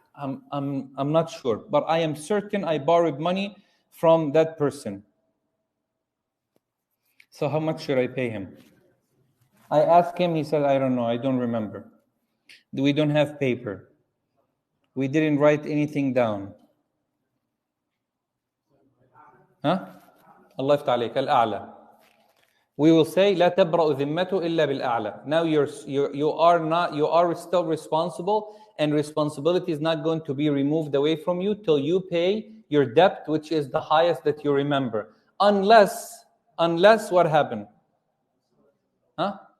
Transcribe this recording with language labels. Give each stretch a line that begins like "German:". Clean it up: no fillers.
English: I'm not sure, but I am certain I borrowed money from that person. So how much should I pay him? I asked him, he said, I don't know, I don't remember. We don't have paper. We didn't write anything down. Huh?
Arabic: Allah يفتح عليك الأعلى.
English: We will say
Arabic: لا تبرأ ذمته إلا بالأعلى.
English: Now you are still responsible, and responsibility is not going to be removed away from you till you pay your debt, which is the highest that you remember. Unless what happened? Huh?